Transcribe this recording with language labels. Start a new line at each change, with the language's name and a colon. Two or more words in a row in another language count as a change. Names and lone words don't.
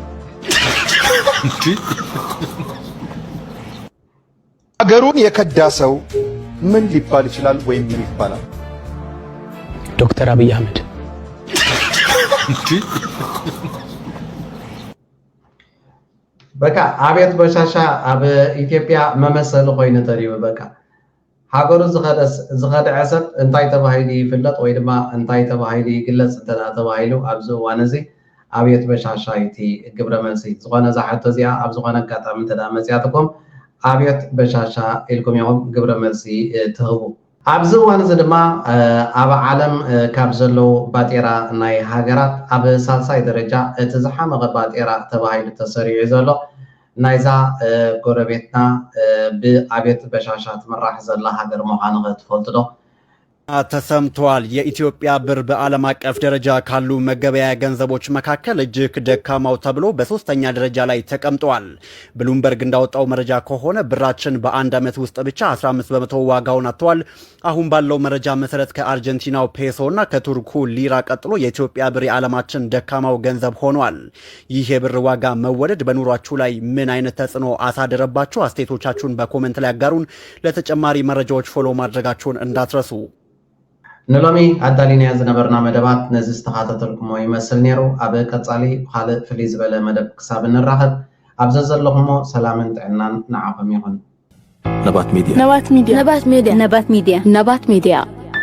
Amharic: አገሩን የከዳ ሰው ምን ሊባል ይችላል ወይም ምን ይባላል? ዶክተር አብይ አህመድ።
Tigrinya: በቃ አቤት በሻሻ አብ ኢትዮጵያ መመሰል ኮይኑ ተሪው በቃ ሃገሩ ዝኸደዐ ሰብ እንታይ ተባሂሉ ይፍለጥ ወይ ድማ እንታይ ተባሂሉ ይግለጽ እንተዳ ተባሂሉ ኣብዚ እዋን እዚ ኣብየት በሻሻ እቲ ግብረ መልሲ ዝኾነ ዛሕቶ እዚኣ ኣብ ዝኾነ ኣጋጣሚ እንተዳ መፅያትኩም ኣብየት በሻሻ ኢልኩም ኢኹም ግብረ መልሲ ትህቡ ኣብዚ እዋን እዚ ድማ ኣብ ዓለም ካብ ዘለው ባጤራ ናይ ሃገራት ኣብ ሳልሳይ ደረጃ እቲ ዝሓመቐ ባጤራ ተባሂሉ ተሰሪዑ ዘሎ ናይዛ ጎረቤትና ብኣብየት በሻሻ ትምራሕ ዘላ ሃገር ምዃኑ ትፈልጡ ዶ?
Amharic: ተሰምቷል። የኢትዮጵያ ብር በዓለም አቀፍ ደረጃ ካሉ መገበያያ ገንዘቦች መካከል እጅግ ደካማው ተብሎ በሶስተኛ ደረጃ ላይ ተቀምጧል። ብሉምበርግ እንዳወጣው መረጃ ከሆነ ብራችን በአንድ ዓመት ውስጥ ብቻ 15 በመቶ ዋጋውን አጥቷል። አሁን ባለው መረጃ መሰረት ከአርጀንቲናው ፔሶ እና ከቱርኩ ሊራ ቀጥሎ የኢትዮጵያ ብር የዓለማችን ደካማው ገንዘብ ሆኗል። ይህ የብር ዋጋ መወደድ በኑሯችሁ ላይ ምን አይነት ተጽዕኖ አሳደረባችሁ? አስተያየቶቻችሁን በኮሜንት ላይ አጋሩን። ለተጨማሪ መረጃዎች ፎሎ ማድረጋችሁን እንዳትረሱ።
Tigrinya: ንሎሚ ኣዳሊና ዝነበርና መደባት ነዚ ዝተኻተተልኩሞ ይመስል ነይሩ ኣብ ቀጻሊ ካልእ ፍልይ ዝበለ መደብ ክሳብ እንራኸብ ኣብዚ ዘለኹሞ ሰላምን ጥዕናን ንዓኹም ይኹን። ነባት ሚድያ